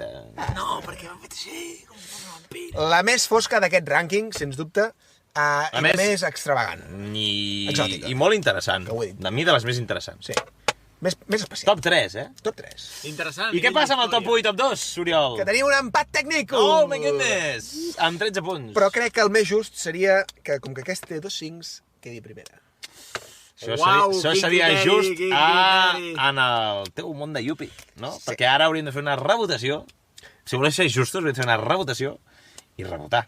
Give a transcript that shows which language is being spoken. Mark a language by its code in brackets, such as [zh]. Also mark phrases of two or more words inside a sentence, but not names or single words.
[ca] No, perquè m'han fet així, com una vampira. La més fosca d'aquest rànquing, sens dubte, i la més- més extravagant. Exòtica. I molt interessant. Que ho he dit. De mi, de les més interessants. Sí. Més especial. Top 3, eh? Top 3. Interessant. I què passa amb el top 8 i top 2, Oriol? Que tenim un empat tècnic! [en] Oh my goodness! [ca] Amb 13 punts. Però crec que el més just seria que, com que aquest té 2 5, quedi primera. Uau, Això quin seria criteri, just quin criteri. en el teu món de Yupi, no? Sí. Perquè ara hauríem de fer una revotació. Si voleu ser justos, hauríem de fer una revotació i rebotar.